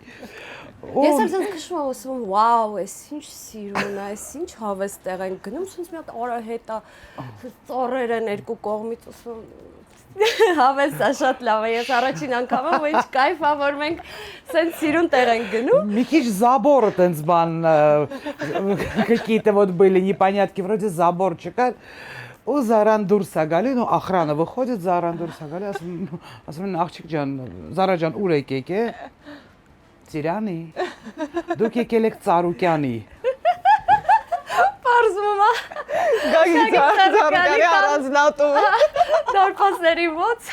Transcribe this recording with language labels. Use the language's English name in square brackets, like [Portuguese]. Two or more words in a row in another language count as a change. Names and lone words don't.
[Armenian] Ես էլ ցած քշում եմ ասում վաու, էս ինչ սիրուն է, էս ինչ հավես տեղ են գնում, ցած մի հատ արահետ է, ծառեր են երկու կողմից, ասում հավես է շատ լավ է, ես առաջին անգամ եմ, ինչ կայֆ է, որ մենք սենց սիրուն տեղ ենք գնում։ Մի քիչ забора տենց բան [Russian] какие-то вот были непонятки, вроде забор [Armenian] չկար ու Զարան դուրս է գալի, [Russian] ну охрана выходит, [Armenian] Զարան դուրս է գալի, ասում են աղջիկ ջան, Զարա ջան, ուր եկեք է Ծիրանի, դուք եկել եք Ծառուկյանի Պարզվում է Գագիկ Ծառուկյանի առանձնատու Դարպասների ոց